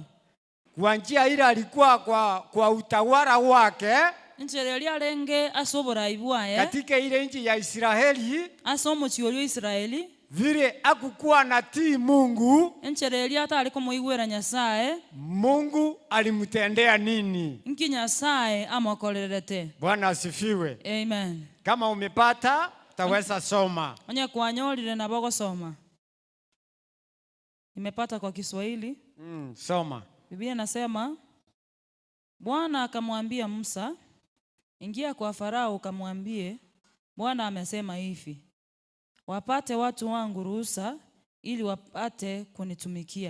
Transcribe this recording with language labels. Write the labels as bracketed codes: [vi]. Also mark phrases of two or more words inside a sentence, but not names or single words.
[sw] Kwa njia ile alikuwa kwa utawala wake. [guz] Nchele alenge asobora ibwaye. [sw] Katika ile nchi ya Israeli. [guz] Asomo chiolio Israeli. [sw] Vile hakukuwa natii Mungu. [guz] Nchele ata aliko muigwera Nyasaye. [sw] Mungu alimtendea nini? [guz] Nki Nyasaye amokolerete. [sw] Bwana asifiwe. Amen. Kama umepata utaweza soma. [guz] Onye kwanyolile na bogo soma. [sw] Nimepata kwa Kiswahili. Soma. Biblia nasema Bwana akamwambia Musa, ingia kwa Farao ukamwambie, Bwana amesema hivi, wapate watu wangu ruhusa ili wapate kunitumikia.